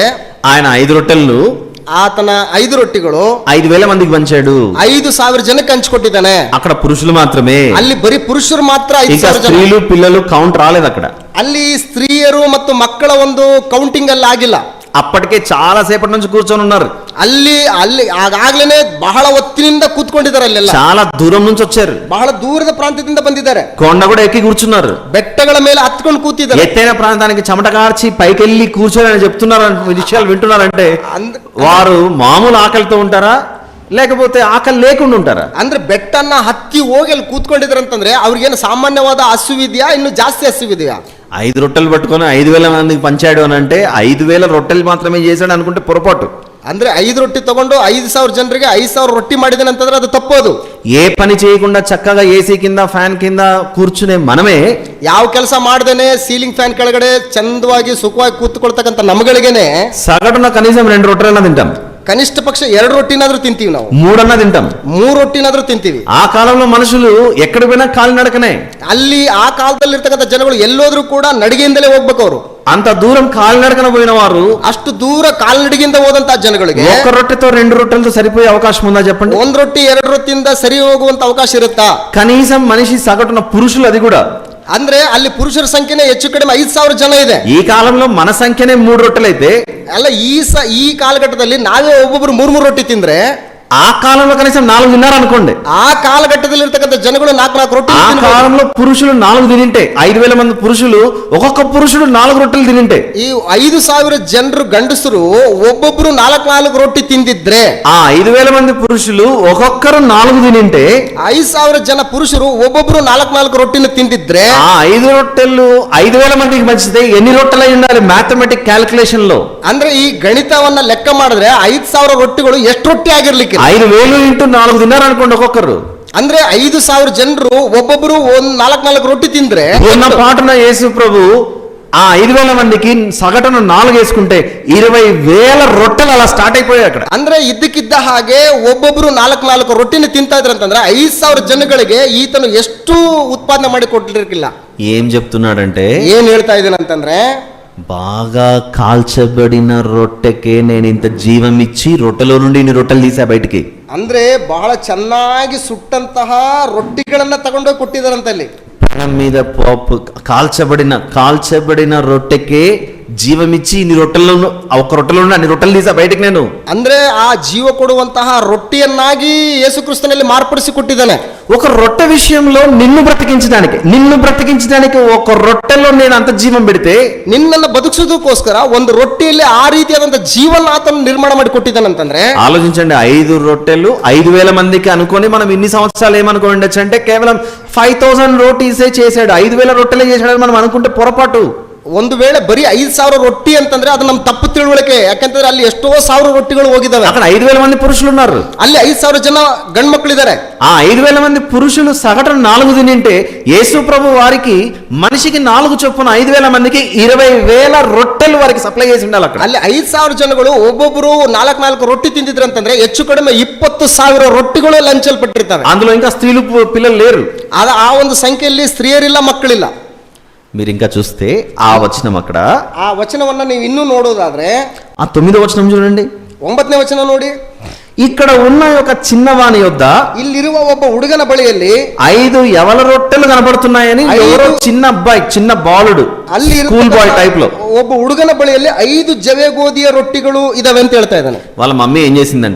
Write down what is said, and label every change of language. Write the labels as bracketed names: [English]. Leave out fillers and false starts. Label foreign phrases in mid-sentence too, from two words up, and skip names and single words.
[Telugu] ఆయన 5 రొట్టెలను [Kannada] ಆತನ 5 ರೊಟ್ಟಿಗಳು [Telugu] 5,000 మందికి పంచాడు, [Kannada] 5,000 ಜನಕ್ಕೆ ಹಂಚ್ಕೊಟ್ಟಿದ್ದಾನೆ. [Telugu] అక్కడ పురుషులు మాత్రమే, [Kannada] ಅಲ್ಲಿ ಬರೀ ಪುರುಷರು ಮಾತ್ರ 5,000 ಜನ. [Telugu] స్త్రీలు పిల్లలు కౌంట్ రాలేదు అక్కడ. [Kannada] ಅಲ್ಲಿ ಸ್ತ್ರೀಯರು ಮತ್ತು ಮಕ್ಕಳ ಒಂದು ಕೌಂಟಿಂಗ್ ಅಲ್ಲಿ ಆಗಿಲ್ಲ. [Telugu] అప్పటికే చాలా సేపటి నుంచి కూర్చొని ఉన్నారు. [Kannada] ಅಲ್ಲಿ ಆಗಾಗ್ಲೇನೆ ಬಹಳ ಹೊತ್ತಿನಿಂದ ಕೂತ್ಕೊಂಡಿದ್ದಾರೆ. ಅಲ್ಲೆಲ್ಲ [Telugu] చాలా దూరం నుంచి వచ్చారు. [Kannada] ಬಹಳ ದೂರದ ಪ್ರಾಂತ್ಯದಿಂದ ಬಂದಿದ್ದಾರೆ. [Telugu] కొండ కూడా ఎక్కి కూర్చున్నారు. [Kannada] ಬೆಟ್ಟಗಳ ಮೇಲೆ ಹತ್ಕೊಂಡು ಕೂತಿದ್ದಾರೆ. [Telugu] ఎత్తైన ప్రాంతానికి చెమట కార్చి పైకి వెళ్ళి కూర్చొని అని చెప్తున్నారు విషయాలు వింటున్నారంటే వారు మామూలు ఆకలితో ఉంటారా లేకపోతే ఆకలి లేకుండా ఉంటారా? [Kannada] ಅಂದ್ರೆ ಬೆಟ್ಟನ್ನ ಹತ್ತಿ ಹೋಗಿ ಅಲ್ಲಿ ಕೂತ್ಕೊಂಡಿದ್ದಾರೆ ಅಂತಂದ್ರೆ ಅವ್ರಿಗೇನು ಸಾಮಾನ್ಯವಾದ ಹಸುವಿದೆಯಾ ಇನ್ನು ಜಾಸ್ತಿ ಹಸುವಿದೆಯಾ? [Telugu] 5 రొట్టెలు పట్టుకొని 5,000 మందికి పంచాడు అని అంటే 5,000 రొట్టెలు మాత్రమే చేశాడు అనుకుంటే పొరపాటు. [Kannada] ಅಂದ್ರೆ 5 రొట్టి ತಗೊಂಡು 5,000 ಜನರಿಗೆ 5,000 ರೊಟ್ಟಿ ಮಾಡಿದಾನೆ ಅಂತಂದ್ರೆ ಅದು ತಪ್ಪೋದು. [Telugu] ఏ పని చేయకుండా చక్కగా ఏసీ కింద ఫ్యాన్ కింద కూర్చునే మనమే [Kannada] ಯಾವ ಕೆಲಸ ಮಾಡ್ದೇನೆ [English] ceiling fan [Kannada] ಕೆಳಗಡೆ ಚಂದವಾಗಿ ಸುಖವಾಗಿ ಕೂತ್ಕೊಳ್ತಕ್ಕಂಥ ನಮ್ಗಳಿಗೇನೆ [Telugu] సగటున కనీసం 2 రొట్టెలన్నా తింటాం. [Kannada] ಕನಿಷ್ಠ ಪಕ್ಷ 2 ರೊಟ್ಟಿನಾದ್ರೂ ತಿಂತೀವಿ ನಾವು. [Telugu] 3 అన్నా తింటాం. [Kannada] 3 ರೊಟ್ಟಿನಾದ್ರೂ ತಿಂತೀವಿ. [Telugu] ఆ కాలంలో మనుషులు ఎక్కడ పోయినా కాలినడకనే. [Kannada] ಅಲ್ಲಿ ಆ ಕಾಲದಲ್ಲಿ ಇರ್ತಕ್ಕಂಥ ಜನಗಳು ಎಲ್ಲೋದ್ರೂ ಕೂಡ ನಡಿಗೆಯಿಂದಲೇ ಹೋಗ್ಬೇಕು. ಅವರು [Telugu] అంత దూరం కాలినడకన పోయిన వారు [Kannada] ಅಷ್ಟು ದೂರ ಕಾಲ್ನಡಿಗೆಯಿಂದ ಹೋದಂತ ಜನಗಳಿಗೆ [Telugu] ఒక్క రొట్టెతో 2 రొట్టెలతో సరిపోయే అవకాశం ఉందా చెప్పండి? [Kannada] 1 ರೊಟ್ಟಿ 2 ರೊಟ್ಟಿಯಿಂದ ಸರಿ ಹೋಗುವಂತ ಅವಕಾಶ ಇರುತ್ತಾ? [Telugu] కనీసం మనిషి సగటున పురుషులు అది కూడా [Kannada] ಅಂದ್ರೆ ಅಲ್ಲಿ ಪುರುಷರ ಸಂಖ್ಯೆನೇ ಹೆಚ್ಚು ಕಡಿಮೆ 5,000 ಜನ ಇದೆ. [Telugu] ఈ కాలంలో మన సంఖ్యనే 3 రొట్టెలైతే [Kannada] ಅಲ್ಲ ಈ ಕಾಲಘಟ್ಟದಲ್ಲಿ ನಾವೇ ಒಬ್ಬೊಬ್ರು 3 ರೊಟ್ಟಿ ತಿಂದ್ರೆ [Telugu] ఆ కాలంలో కనీసం 4 తిన్నారు అనుకోండి. [Kannada] ಆ ಕಾಲಘಟ್ಟದಲ್ಲಿ ಇರ್ತಕ್ಕಂಥ ಜನಗಳು 4 ರೊಟ್ಟಿ. [Telugu] ఆ కాలంలో పురుషులు 4 తినింటే 5,000 మంది పురుషులు ఒక్కొక్క పురుషుడు 4 రొట్టెలు తినింటే [Kannada] ఈ 5,000 ಜನರು ಗಂಡಸರು ಒಬ್ಬೊಬ್ರು 4 ರೊಟ್ಟಿ ತಿಂದಿದ್ರೆ [Telugu] ఆ 5,000 మంది పురుషులు ఒక్కొక్కరు 4 తినింటే [Kannada] 5,000 ಜನ పురుషರು ಒಬ್ಬೊಬ್ರು 4 ರೊಟ್ಟಿನ ತಿಂದಿದ್ರೆ [Telugu] ఆ 5 రొట్టెలు 5,000 మందికి పంచితే ఎన్ని రొట్టెలు అయి ఉండాలి [English] mathematic calculation [Telugu] లో? [Kannada] ಅಂದ್ರೆ ಈ ಗಣಿತವನ್ನ ಲೆಕ್ಕ ಮಾಡಿದ್ರೆ 5,000 ರೊಟ್ಟಿಗಳು ಎಷ್ಟು ರೊಟ್ಟಿ ಆಗಿರ್ಲಿಕ್ಕೆ [Telugu] 5,000 ಇಂಟು 4 తిన్నారు అనుకోండి ఒక్కొక్కరు. [Kannada] ಅಂದ್ರೆ 5,000 ಜನರು ಒಬ್ಬೊಬ್ರು 4 ರೊಟ್ಟಿ ತಿಂದ್ರೆ [Telugu] ఉన్న పాటున యేసు ప్రభు ఆ 5,000 మందికి సగటున 4 వేసుకుంటే 20,000 రొట్టెలు అలా స్టార్ట్ అయిపోయాయి అక్కడ. [Kannada] ಅಂದ್ರೆ ಇದ್ದಕ್ಕಿದ್ದ ಹಾಗೆ ಒಬ್ಬೊಬ್ರು 4 ರೊಟ್ಟಿನ ತಿಂತಾ ಇದ್ರು ಅಂತಂದ್ರೆ 5,000 ಜನಗಳಿಗೆ ಈತನು ಎಷ್ಟು ಉತ್ಪಾದನೆ ಮಾಡಿ ಕೊಟ್ಟಿರಲಿಲ್ಲ. [Telugu] ఏం చెప్తున్నాడంటే [Kannada] ಏನ್ ಹೇಳ್ತಾ ಇದ್ದಾನೆ ಅಂತಂದ್ರೆ [Telugu] బాగా కాల్చబడిన రొట్టెకే నేను ఇంత జీవం ఇచ్చి రొట్టెలో నుండి ఇన్ని రొట్టెలు తీసా బయటికి. [Kannada] ಅಂದ್ರೆ ಬಹಳ ಚೆನ್ನಾಗಿ ಸುಟ್ಟಂತಹ ರೊಟ್ಟಿಗಳನ್ನ ತಗೊಂಡೋಗಿ ಕೊಟ್ಟಿದ್ದಾರಂತಲ್ಲಿ. [Telugu] పెనం మీద పోపు కాల్చబడిన రొట్టెకే జీవమిచ్చి ఇన్ని రొట్టెల్లో ఒక రొట్టెలో నుండి అన్ని రొట్టెలు తీసా బయటికి నేను. [Kannada] ಅಂದ್ರೆ ಆ ಜೀವ ಕೊಡುವಂತಹ ರೊಟ್ಟಿಯನ್ನಾಗಿ ಯೇಸು ಕ್ರಿಸ್ತನಲ್ಲಿ ಮಾರ್ಪಡಿಸಿ ಕೊಟ್ಟಿದ್ದಾನೆ. [Telugu] ఒక రొట్టె విషయంలో నిన్ను బ్రతికించడానికి ఒక రొట్టెలో నేను అంత జీవం పెడితే [Kannada] ನಿನ್ನನ್ನು ಬದುಕಿಸೋದಕ್ಕೋಸ್ಕರ ಒಂದು ರೊಟ್ಟಿಯಲ್ಲಿ ಆ ರೀತಿಯಾದಂತ ಜೀವನ ಆತನು ನಿರ್ಮಾಣ ಮಾಡಿ ಕೊಟ್ಟಿದ್ದಾನಂತಂದ್ರೆ [Telugu] ఆలోచించండి. 5 రొట్టెలు 5,000 మందికి అనుకొని మనం ఇన్ని సంవత్సరాలు ఏమనుకో ఉండొచ్చు అంటే కేవలం 5,000 రోటీసే చేశాడు. 5,000 రొట్టెలే చేశాడు మనం అనుకుంటే పొరపాటు. [Kannada] ಒಂದು ವೇಳೆ ಬರೀ 5,000 ರೊಟ್ಟಿ ಅಂತಂದ್ರೆ ಅದು ನಮ್ಮ ತಪ್ಪು ತಿಳುವಳಿಕೆ. ಯಾಕಂತಂದ್ರೆ ಅಲ್ಲಿ ಎಷ್ಟೋ 1,000 ರೊಟ್ಟಿಗಳು ಹೋಗಿದ್ದಾವೆ. [Telugu] అక్కడ 5,000 మంది పురుషులు ఉన్నారు. [Kannada] ಅಲ್ಲಿ 5,000 ಜನ ಗಂಡು ಮಕ್ಕಳಿದ್ದಾರೆ. [Telugu] ఆ 5,000 మంది పురుషులు సగటున 4 తినింటే యేసు ప్రభు వారికి మనిషికి 4 చొప్పున 5,000 మందికి 20,000 రొట్టెలు వారికి సప్లై చేసి ఉండాలి అక్కడ. [Kannada] ಅಲ್ಲಿ 5,000 ಜನಗಳು ಒಬ್ಬೊಬ್ರು 4 ರೊಟ್ಟಿ ತಿಂದಿದ್ರು ಅಂತಂದ್ರೆ ಹೆಚ್ಚು ಕಡಿಮೆ 20,000 ರೊಟ್ಟಿಗಳು ಲಂಚಲ್ಪಟ್ಟಿರ್ತವೆ. [Telugu] అందులో ఇంకా స్త్రీలు పిల్లలు లేరు. [Kannada] ಆ ಒಂದು ಸಂಖ್ಯೆಯಲ್ಲಿ ಸ್ತ್ರೀಯರಿಲ್ಲ, ಮಕ್ಕಳಿಲ್ಲ. [Telugu] మీరు ఇంకా చూస్తే ఆ వచనం అక్కడ [Kannada] ಆ ವಚನವನ್ನ ನೀವು ಇನ್ನೂ ನೋಡೋದಾದ್ರೆ [Telugu] ఆ 9వ వచనం చూడండి. [Kannada] 9ನೇ ವಚನ ನೋಡಿ. [Telugu] ఇక్కడ ఉన్న ఒక చిన్నవాని యొద్ద [Kannada] ಇಲ್ಲಿರುವ ಒಬ್ಬ ಹುಡುಗನ ಬಳಿಯಲ್ಲಿ [Telugu] 5 యవల రొట్టెలు కనబడుతున్నాయని ఎవరో చిన్న అబ్బాయి, చిన్న బాలుడు, [Kannada] ಅಲ್ಲಿ [English] school boy type లో [Kannada] ಒಬ್ಬ ಹುಡುಗನ ಬಳಿಯಲ್ಲಿ 5 ಜವೆ ಗೋಧಿಯ ರೊಟ್ಟಿಗಳು ಇದಾವೆ ಅಂತ ಹೇಳ್ತಾ ಇದ್ದಾನೆ. [Telugu] వాళ్ళ మమ్మీ ఏం చేసిందంటే